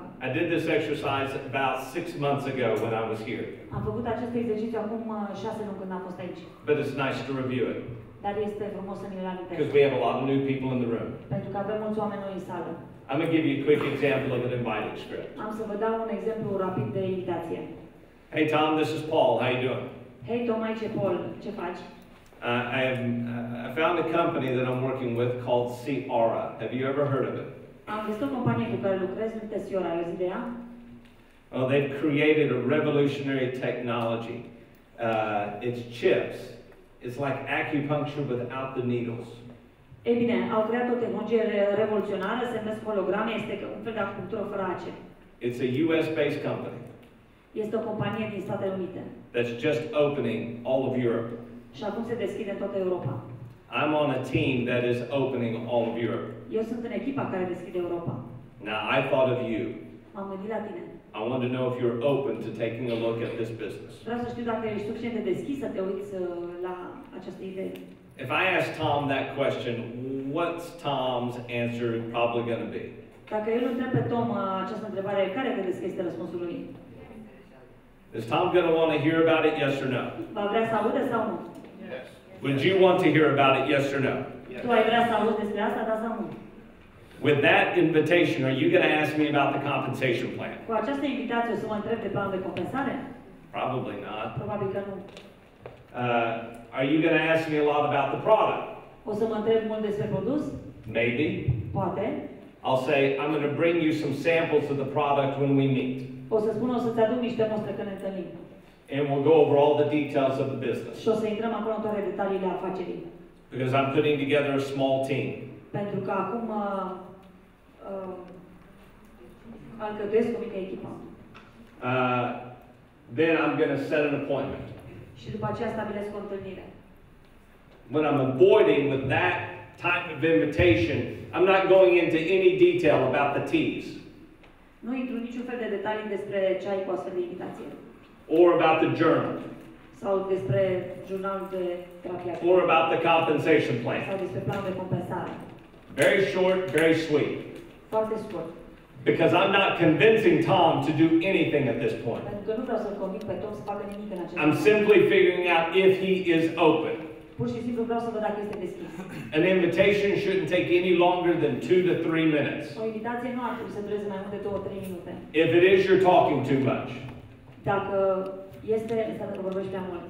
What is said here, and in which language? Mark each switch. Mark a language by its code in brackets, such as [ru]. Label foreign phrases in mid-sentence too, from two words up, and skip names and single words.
[en] I did this exercise about 6 months ago when I was here. [ro] Am făcut acest exercițiu acum 6 luni când am fost aici. [en] But it's nice to review it. [ro] Dar este frumos să ne-l amintesc. [en] Because we have a lot of new people in the room. [ro] Pentru că avem mulți oameni noi în sală. [en] I'm going to give you a quick example of an inviting script. [ro] Am să vă dau un exemplu rapid de invitație. [en] Hey Tom, this is Paul. How you doing? Hey Tom, [ro] aici e Paul. Ce faci? [en] I found a company that I'm working with called CieAura. Have you ever heard of it? [ro] Am găsit o companie cu care lucrez, numită CieAura. Ai auzit de ea? [en] Well, they've created a revolutionary technology. It's chips. It's like acupuncture without the needles. [ro] Ei bine, au creat o tehnologie revoluționară, se numesc holograme, este un fel de acupunctură fără ace. [en] It's a US-based company. [ro] Este o companie din Statele Unite. [en] That's just opening all of Europe. [ro] Și acum se deschide în toată Europa. [en] I'm on a team that is opening all of Europe. [ro] Eu sunt în echipa care deschide Europa. [en] Now, I thought of you. [ro] M-am gândit la tine. [en] I want to know if you're open to taking a look at this business. [ro] Vreau să știu dacă ești suficient de deschis să te uiți la această idee. [en] If I ask Tom that question, what's Tom's answer probably going to be? [ro] Dacă eu îl întreb pe Tom această întrebare, care credeți că este răspunsul lui? [en] Is Tom going to want to hear about it, yes or no? [ro] Va vrea să audă sau nu? [en] Yes. Would you want to hear about it, yes or no? Yes. [ro] Tu ai vrea să auzi despre asta, da sau nu? [en] With that invitation, are you going to ask me about the compensation plan? [ro] Cu această invitație o să mă întreb de planul de compensare? [en] Probably not. [ro] Probabil că nu. [en] Are you going to ask me a lot about the product? [ro] O să mă întreb mult despre produs? [en] Maybe. [ro] Poate. [en] I'll say, I'm going to bring you some samples of the product when we meet. [ro] O să spun, o să-ți aduc niște mostre când ne întâlnim. [en] And we'll go over all the details of the business. [ro] Și o să intrăm acolo în toate detaliile afacerii. [en] Because I'm putting together a small team. [ro] Pentru că acum alcătuiesc o mică echipă. [en] Then I'm going to set an appointment. [ro] Și după aceea stabilesc o întâlnire. [en] When I'm avoiding with that type of invitation, I'm not going into any detail about the T's. [ro] Nu intru niciun fel de detalii despre ce ai cu astfel de invitație. [en] Or about the journal. [ro] Sau despre jurnalul de terapie. [en] Or about the compensation plan. [ro] Sau despre planul de compensare. [en] Very short, very sweet. [ro] Foarte scurt. [en] Because I'm not convincing Tom to do anything at this point. [ro] Pentru că nu vreau să-l convinc pe Tom să facă nimic în acest [en] I'm simply figuring out if he is open. [ro] Pur și simplu vreau să văd dacă este deschis. [en] An invitation shouldn't take any longer than 2 to 3 minutes. [ro] O invitație nu ar trebui să dureze mai mult de 2-3 minute. [en] If it is, you're talking too much. [ro] Dacă este, înseamnă că vorbești prea mult.